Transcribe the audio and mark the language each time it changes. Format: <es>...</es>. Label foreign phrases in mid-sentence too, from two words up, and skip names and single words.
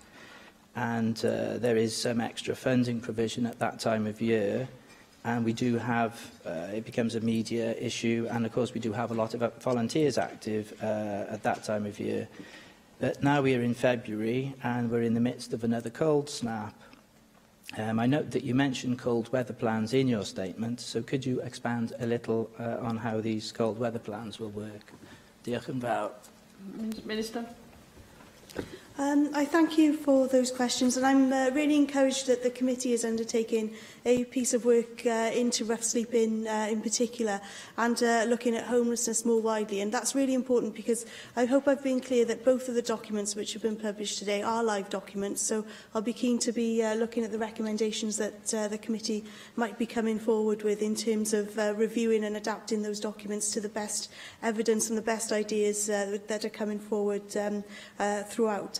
<en>And there is some extra funding provision at that time of year, and we do have, it becomes a media issue, and of course we do have a lot of volunteers active at that time of year. But now we are in February, and we're in the midst of another cold snap. I note that you mentioned cold weather plans in your statement, so could you expand a little on how these cold weather plans will work?</en> <cy>Diolch yn fawr.</cy> <en>Minister. I thank you for those questions, and I'm really encouraged that the committee is undertaking a piece of work into rough sleep in particular, and looking at homelessness more widely. And that's really important because I hope I've been clear that both of the documents which have been published today are live documents, so I'll be keen to be looking at the recommendations that the committee might be coming forward with in terms of reviewing and adapting those documents to the best evidence and the best ideas that are coming forward throughout.</en>